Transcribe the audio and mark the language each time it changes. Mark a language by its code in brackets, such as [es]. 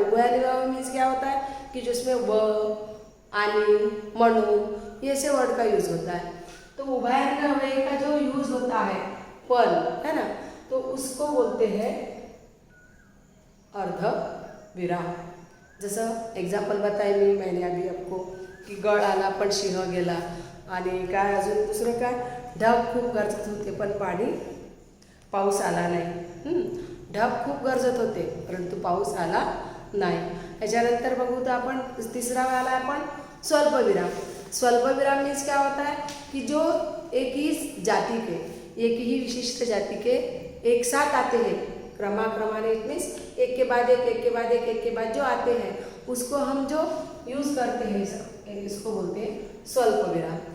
[hi] उभयन्वय अव्यय मीन्स क्या होता है कि जिसमें व, आनी, म्हणून, ये से वर्ड का यूज होता है। तो उभयन्वय अव्यय का जो यूज होता है पर, है ना, तो उसको बोलते हैं अर्धविराम। [mr] जसं एक्झाम्पल [hi] बताय मैंने अभी आपको की [mr] गळ आला पण सिंह गेला, आणि काय अजून दुसरं काय, ढग खूप गरजत होते पण पाऊस आला नाही। ढग खूप गरजत होते परंतु पाऊस आला नाही। याच्यानंतर बघू तर आपण तिसरा वाला आपण स्वल्पविराम। [hi] स्वल्पविराम मीन्स क्या होता है कि जो एक ही जाति के, एक ही विशिष्ट जाति के एक साथ आते हैं क्रमाक्रमाने, [en] it means [hi] एक के बाद एक जो आते हैं, उसको हम जो यूज करते हैं इसको बोलते हैं स्वल्प विराम।